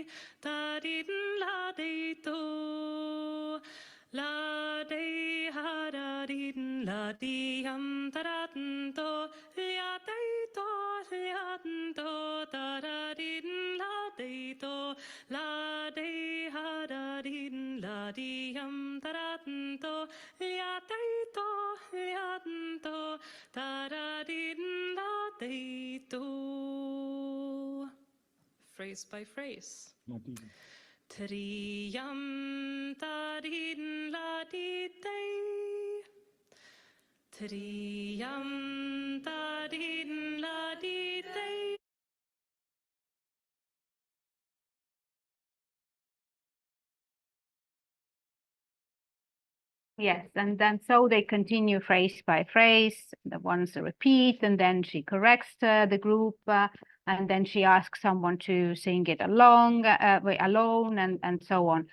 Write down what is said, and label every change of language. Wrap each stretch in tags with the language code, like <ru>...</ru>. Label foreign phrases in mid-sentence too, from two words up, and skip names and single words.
<en>tarin la day to la day hararin la diam taranto lia day to lianto tararin la day to la day hararin la diam taranto lia day to lianto tararin la day to. Phrase by phrase. Triam tarin la di day. Triam tarin la di day. Yes, and then so they continue phrase by phrase. The ones repeat, and then she corrects the group, and then she asks someone to sing it alone, and so on.</en>